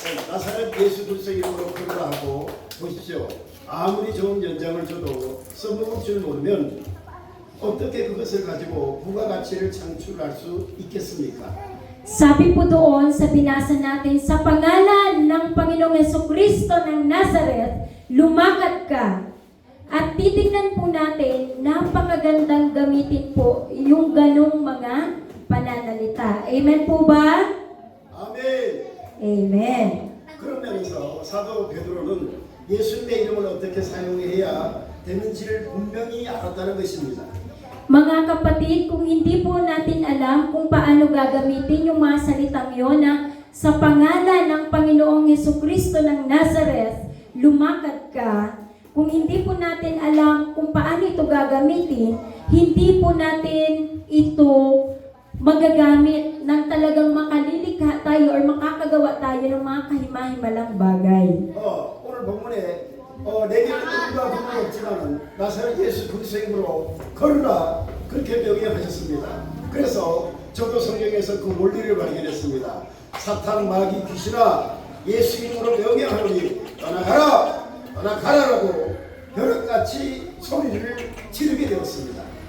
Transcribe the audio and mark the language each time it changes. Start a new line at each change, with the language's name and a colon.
Korean: 나사렛 예수 그리스도 이름으로 기도하고 보십시오. 아무리 좋은 연장을 줘도 써먹을 줄 모르면 어떻게 그것을 가지고 부가가치를 창출할 수 있겠습니까?
Filipino: Sabi po doon sa binasa natin, sa pangalan ng Panginoong Jesucristo ng Nazareth, lumakad ka. At titignan po natin, napakagandang gamitin po yung ganong mga pananalita. Amen po ba?
Korean: 아멘. Amen. 그런 면에서 사도 베드로는 예수님의 이름을 어떻게 사용해야 되는지를 분명히 알았다는 것입니다.
Filipino: Mga kapatid, kung hindi po natin alam kung paano gagamitin yung mga salitang yun na sa pangalan ng Panginoong Jesucristo ng Nazareth, lumakad ka. Kung hindi po natin alam kung paano ito gagamitin, hindi po natin ito magagamit ng talagang makalilikha tayo or makakagawa tayo ng mga kahimahimalang bagay.
Korean: 오늘 본문에 내게 누가 그런 없지만은 나사렛 예수 그리스도 이름으로 걸으라 그렇게 명령하셨습니다. 그래서 저도 성경에서 그 원리를 발견했습니다. 사탄 마귀 귀신아 예수 이름으로 명령하노니 떠나가라 떠나가라라고 벼락같이 소리를 지르게 되었습니다.